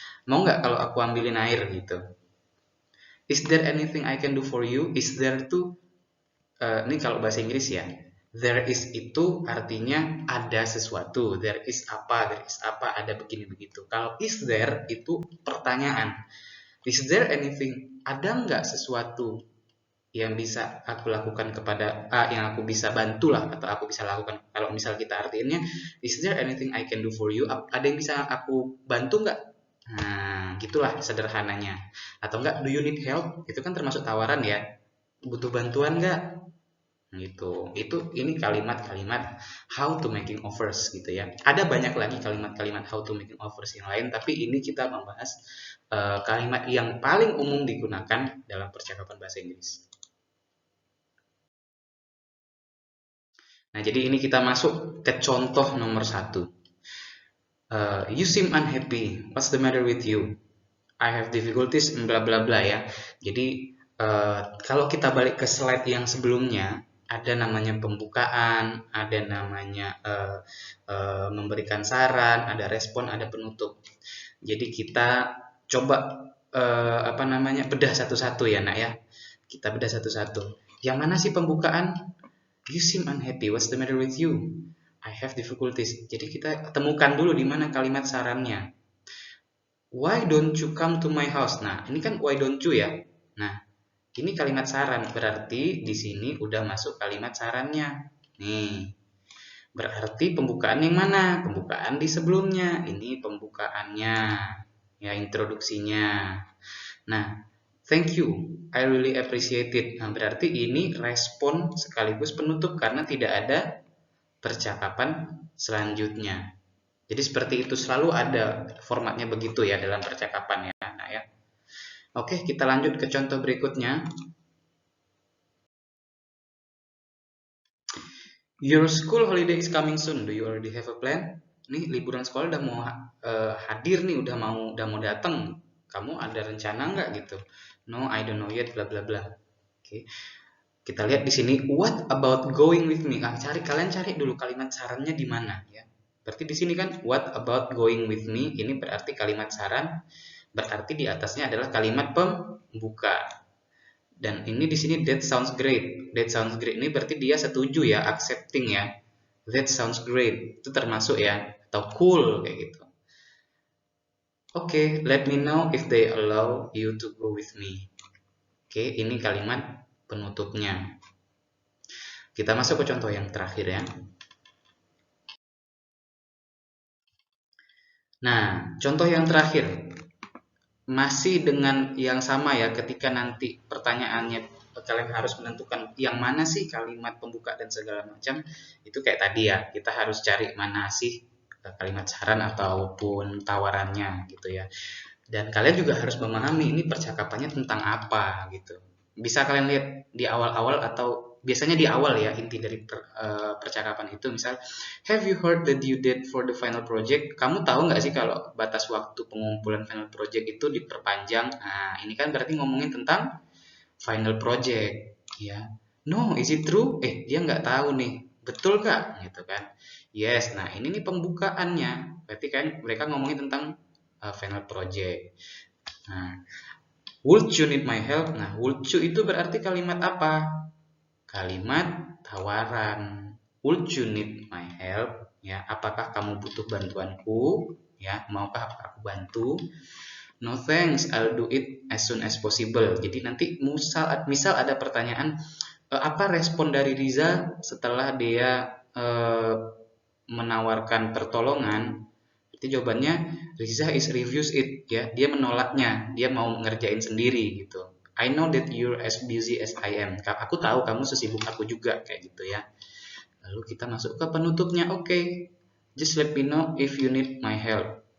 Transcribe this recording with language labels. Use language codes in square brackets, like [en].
[id] Mau nggak kalau aku ambilin air gitu? [en] Is there anything I can do for you? [id] Is there tuh ini kalau bahasa Inggris ya. There is itu artinya ada sesuatu. There is apa, ada begini begitu. Kalau is there itu pertanyaan. [en] Is there anything? [id] Ada nggak sesuatu yang bisa aku lakukan kepada yang aku bisa bantu lah atau aku bisa lakukan. Kalau misal kita artiinnya, [en] is there anything I can do for you? [id] Ada yang bisa aku bantu nggak? Nah, gitulah sederhananya. Atau enggak, [en] do you need help? [id] Itu kan termasuk tawaran ya. Butuh bantuan nggak? Gitu. Ini kalimat-kalimat [en] how to making offers [id] gitu ya. Ada banyak lagi kalimat-kalimat [en] how to making offers [id] yang lain, tapi ini kita membahas kalimat yang paling umum digunakan dalam percakapan bahasa Inggris. Nah, jadi ini kita masuk ke contoh nomor 1. [en] You seem unhappy. What's the matter with you? I have difficulties, bla bla bla ya. [id] Jadi kalau kita balik ke slide yang sebelumnya, ada namanya pembukaan, ada namanya memberikan saran, ada respon, ada penutup. Jadi kita coba bedah satu-satu ya, Nak ya. Kita bedah satu-satu. Yang mana sih pembukaan? [en] You seem unhappy. What's the matter with you? I have difficulties. [id] Jadi kita temukan dulu di mana kalimat sarannya. [en] Why don't you come to my house? [id] Nah, ini kan [en] why don't you [id] ya. Nah, ini kalimat saran. Berarti di sini udah masuk kalimat sarannya. Nih. Berarti pembukaan yang mana? Pembukaan di sebelumnya. Ini pembukaannya. Ya, introduksinya. [en] Nah, thank you, I really appreciate it. [id] Nah, berarti ini respon sekaligus penutup karena tidak ada percakapan selanjutnya. Jadi seperti itu, selalu ada formatnya begitu ya dalam percakapan ya. Nah, ya. Oke, kita lanjut ke contoh berikutnya. [en] Your school holiday is coming soon. Do you already have a plan? [id] Nih liburan sekolah udah mau hadir nih, udah mau datang. Kamu ada rencana nggak gitu? [en] No, I don't know yet, bla bla bla. Oke. Kita lihat di sini, what about going with me? [id] Kalian cari dulu kalimat sarannya di mana ya. Berarti di sini kan [en] what about going with me, [id] ini berarti kalimat saran, berarti di atasnya adalah kalimat pembuka. Dan ini di sini [en] that sounds great. That sounds great [id] ini berarti dia setuju ya, accepting ya. [en] That sounds great. [id] Itu termasuk ya, atau cool kayak gitu. [en] Oke, let me know if they allow you to go with me. [id] Oke, ini kalimat penutupnya. Kita masuk ke contoh yang terakhir ya. Nah, contoh yang terakhir. Masih dengan yang sama ya, ketika nanti pertanyaannya kalian harus menentukan yang mana sih kalimat pembuka dan segala macam. Itu kayak tadi ya, kita harus cari mana sih kalimat saran ataupun tawarannya gitu ya. Dan kalian juga harus memahami ini percakapannya tentang apa gitu. Bisa kalian lihat di awal-awal atau biasanya di awal ya, inti dari percakapan itu. [en] Misal, have you heard the due date for the final project? [id] Kamu tahu nggak sih kalau batas waktu pengumpulan final project itu diperpanjang? Nah, ini kan berarti ngomongin tentang final project ya. [en] No, is it true? [id] Dia nggak tahu nih. Betul kak? Gitu kan. Yes, nah ini nih pembukaannya. Berarti kan mereka ngomongin tentang final project. [en] Nah, would you need my help? [id] Nah, [en] would you [id] itu berarti kalimat apa? Kalimat tawaran. [en] Would you need my help? [id] Ya, apakah kamu butuh bantuanku? Ya, maukah aku bantu? [en] No thanks, I'll do it as soon as possible. [id] Jadi nanti misal ada pertanyaan, apa respon dari Riza setelah dia menawarkan pertolongan? Berarti jawabannya Riza [en] is refuse it, [id] ya. Dia menolaknya, dia mau ngerjain sendiri gitu. [en] I know that you're as busy as I am. [id] Aku tahu kamu sesibuk aku juga, kayak gitu ya. Lalu kita masuk ke penutupnya. [en] Oke, just let me know if you need my help.